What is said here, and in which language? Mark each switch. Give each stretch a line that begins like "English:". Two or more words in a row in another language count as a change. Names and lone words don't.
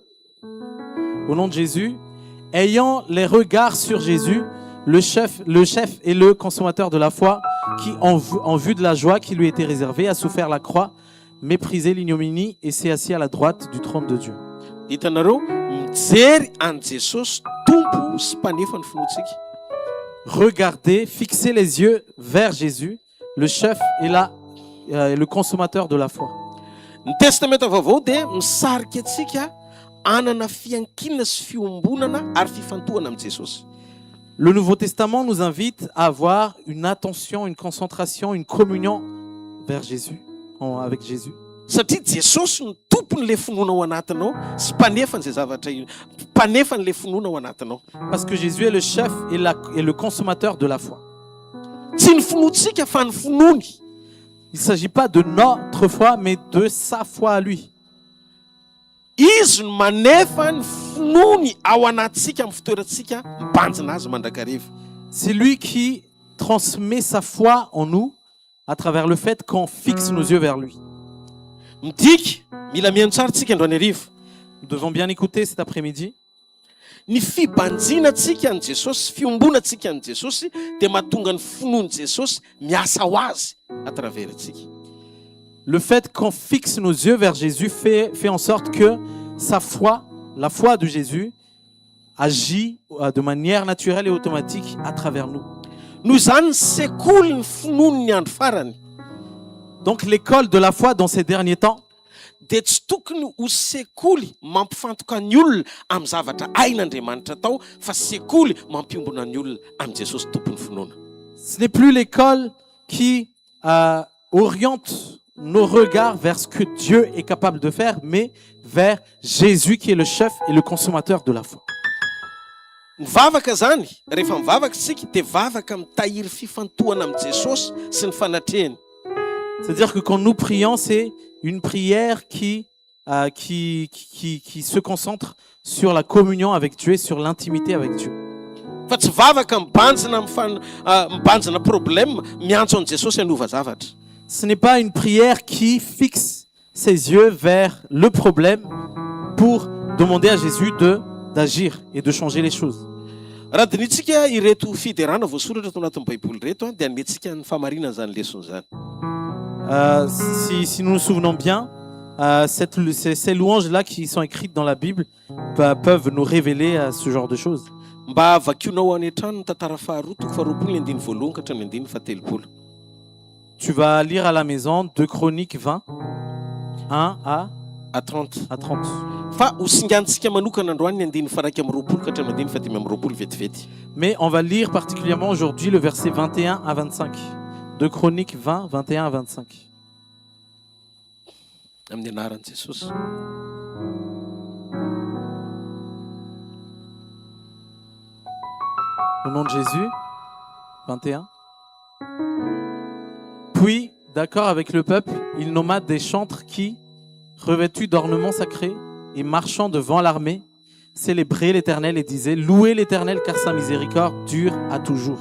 French: Au nom de Jésus, ayant les regards sur Jésus, le chef et le consommateur de la foi, qui, en vue de la joie qui lui était réservée, a souffert la croix, méprisé l'ignominie et s'est assis à la droite du trône de Dieu.
Malagasy: Hitanareo mijery an Jesosy tompo sy mpanefa ny finoantsika.
French: Regardez, fixez les yeux vers Jésus, le chef et le consommateur de la foi.
Malagasy: Ny testamenta vaovao dia misarika antsika anana fiankinana sy fiombonana ary fifantohana amin'ny Jesosy.
French: Le Nouveau Testament nous invite à avoir une attention, une concentration, une communion vers Jésus, avec Jésus.
Malagasy: Satria Jesosy ny tompon'le finoana ao anatinao sy mpanefa n'izay zavatra io, mpanefa n'le finoana ao anatinao.
French: Parce que Jésus est le chef et le consommateur de la foi.
Malagasy: Tsy ny finoantsika fa ny finoany.
French: Il ne s'agit pas de notre foi, mais de sa foi à lui.
Malagasy: Izy no manefa ny finoany ao anatsika amin'ny fitoerantsika mibanjina azy mandrakariva.
French: C'est lui qui transmet sa foi en nous à travers le fait qu'on fixe nos yeux vers lui.
Malagasy: Midika, mila mihaino tsara tsika androany hariva.
French: Nous devons bien écouter cet après-midi.
Malagasy: Ny fibanjinatsika an Jesosy, fiombonatsika an Jesosy dia mahatonga ny finoany Jesosy miasa ho azy
French: à travers
Malagasy: antsika.
French: Le fait qu'on fixe nos yeux vers Jésus fait en sorte que sa foi, la foi de Jésus, agit de manière naturelle et automatique à travers nous.
Malagasy: Noho izany sekoly ny finoany ny andro farany.
French: Donc l'école de la foi dans ces derniers temps,
Malagasy: dia tsy tokony ho sekoly mampifantoka ny olona amin'ny zavatra ain'Andriamanitra tao fa sekoly mampiombona ny olona amin'ny Jesosy tompon'ny finoana.
French: ce n'est plus l'école qui oriente nos regards vers ce que Dieu est capable de faire, mais vers Jésus qui est le chef et le consommateur de la foi.
Malagasy: Mivavaka zany, rehefa mivavaka isika dia vavaka mitahiry fifantohana amin'ny Jesosy sy ny fanatrehany.
French: C'est-à-dire que quand nous prions, c'est une prière qui se concentre sur la communion avec Dieu et sur l'intimité avec Dieu.
Malagasy: Fa tsy vavaka mibanjina problème miantso an' Jesosy hanova zavatra.
French: Ce n'est pas une prière qui fixe ses yeux vers le problème pour demander à Jésus d'agir et de changer les choses.
Malagasy: Raha dinitsika ireto fiderana voasoratra tao anatin'ny Baiboly reto dia hanetsika ny famarinana zany leçon zany.
French: Si nous nous souvenons bien, ces louanges-là qui sont écrites dans la Bible peuvent nous révéler ce genre de choses.
Malagasy: Mba vakianao any an-trano ny tantara faharoa toko faharoapolo ny andiny voalohany ka hatramin'ny andiny fahatelopolo.
French: Tu vas lire à la maison 2 Chroniques 20, 1 à 30.
Malagasy: Fa hosingantsika manokana androany ny andiny faraiky amin'ny roapolo ka hatramin'ny andiny fadimy amin'ny roapolo vetivety.
French: Mais on va lire particulièrement aujourd'hui le verset 21 à 25. 2 Chroniques 20, 21 à 25.
Malagasy: Amin'ny anaran'i Jesosy.
French: Au nom de Jésus, 21. Puis, d'accord avec le peuple, il nomma des chantres qui, revêtus d'ornements sacrés et marchant devant l'armée, célébraient l'Éternel et disaient « Louez l'Éternel car sa miséricorde dure à toujours ».